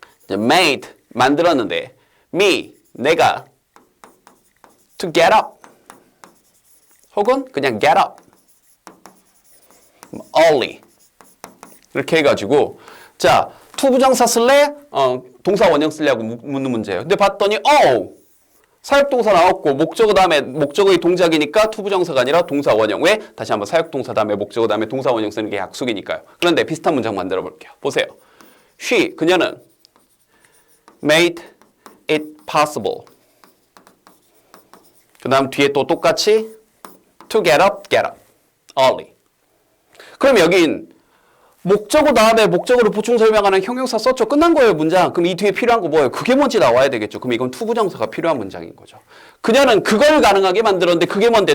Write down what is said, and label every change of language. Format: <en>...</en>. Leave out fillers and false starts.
<en>made</en> <ko>만들었는데</ko> <en>me</en> <ko>내가</ko> <en>to get up</en> <ko>혹은 그냥</ko> <en>get up early</en> <ko>이렇게 해가지고 자 to 부정사 쓸래? 동사 원형 쓸래하고 묻는 문제예요. 근데 봤더니 사역동사 나왔고 목적어 다음에 목적어의 동작이니까 to 부정사가 아니라 동사 원형. 왜? 다시 한번 사역동사 다음에 목적어 다음에 동사 원형 쓰는 게 약속이니까요. 그런데 비슷한 문장 만들어 볼게요. 보세요.</ko> <en>she</en> <ko>그녀는</ko> <en>made it possible.</en> <ko>그 다음 뒤에 또 똑같이</ko> <en>to get up early.</en> <ko>그럼 여긴 목적어 다음에 목적어를 보충 설명하는 형용사 썼죠. 끝난 거예요, 문장. 그럼 이 뒤에 필요한 거 뭐예요? 그게 뭔지 나와야 되겠죠. 그럼 이건 to 부정사가 필요한 문장인 거죠. 그녀는 그걸 가능하게 만들었는데 그게 뭔데?</ko>